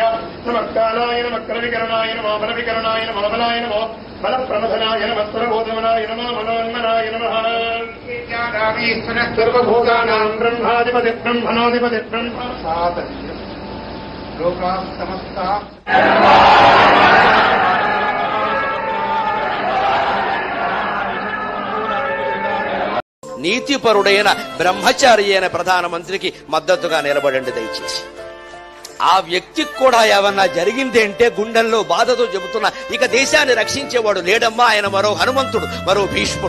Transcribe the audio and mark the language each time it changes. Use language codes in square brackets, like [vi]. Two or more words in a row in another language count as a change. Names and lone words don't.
[sa] नमः कालाय नमः कलविकरणाय नमो बलविकरणाय नमो बलाय नमो बलप्रमथनाय नमः स्वरबोधमनाय नमो मनोन्मनाय नमः सर्वभूतानां ब्रह्माधिपति ब्रह्मणोऽधिपति ब्रह्म सातन्यम् लोकाः समस्ताः [te] నీతిపరుడైన బ్రహ్మచారి అయిన ప్రధానమంత్రికి మద్దతుగా నిలబడండి దయచేసి. ఆ వ్యక్తికి కూడా ఏమన్నా జరిగింది అంటే గుండెల్లో బాధతో చెబుతున్న ఇక దేశాన్ని రక్షించేవాడు లేడమ్మా, ఆయన మరో హనుమంతుడు, మరో భీష్ముడు.